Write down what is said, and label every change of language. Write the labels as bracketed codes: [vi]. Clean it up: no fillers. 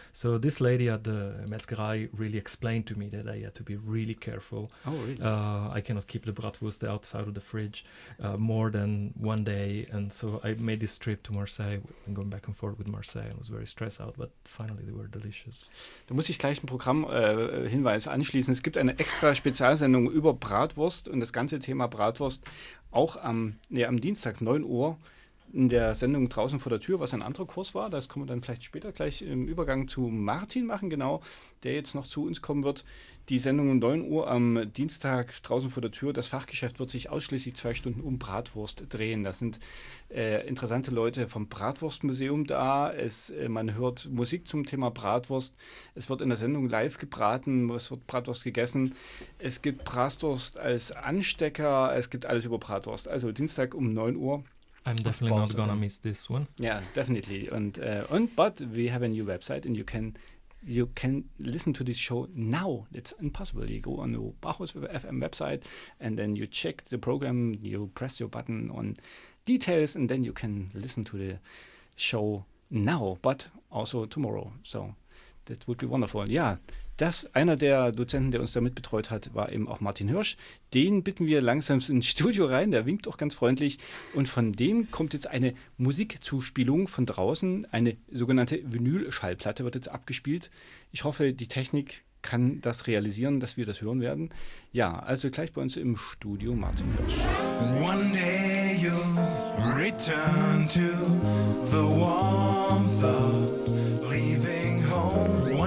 [en] So this lady at the Metzgerei really explained to me that I had to be really careful. Oh, really? I cannot keep the bratwurst outside of the fridge more than one day. And so I made this trip to Marseille and going back and forth with Marseille. I was very stressed out, but finally they were delicious. [de] Da muss ich gleich ein Programmhinweis anschließen. Es gibt eine extra Spezialsendung über Bratwurst und das ganze Thema Bratwurst auch am Dienstag 9 Uhr in der Sendung Draußen vor der Tür, was ein anderer Kurs war. Das können wir dann vielleicht später gleich im Übergang zu Martin machen, genau, der jetzt noch zu uns kommen wird. Die Sendung um 9 Uhr am Dienstag Draußen vor der Tür. Das Fachgeschäft wird sich ausschließlich 2 Stunden um Bratwurst drehen. Das sind interessante Leute vom Bratwurstmuseum da. Man hört Musik zum Thema Bratwurst. Es wird in der Sendung live gebraten. Es wird Bratwurst gegessen. Es gibt Bratwurst als Anstecker. Es gibt alles über Bratwurst. Also Dienstag um 9 Uhr. [en] I'm definitely not gonna miss this one. Yeah, definitely. But we have a new website and you can listen to this show now. It's impossible. You go on the Bachhaus FM website and then you check the program. You press your button on details and then you can listen to the show now, but also tomorrow. So that would be wonderful. Yeah. [de] Das einer der Dozenten, der uns damit betreut hat, war eben auch Martin Hirsch. Den bitten wir langsam ins Studio rein, der winkt auch ganz freundlich. Und von dem kommt jetzt eine Musikzuspielung von draußen. Eine sogenannte Vinylschallplatte wird jetzt abgespielt. Ich hoffe, die Technik kann das realisieren, dass wir das hören werden. Ja, also gleich bei uns im Studio Martin Hirsch. [en] One day you'll return to the warmth of leaving home.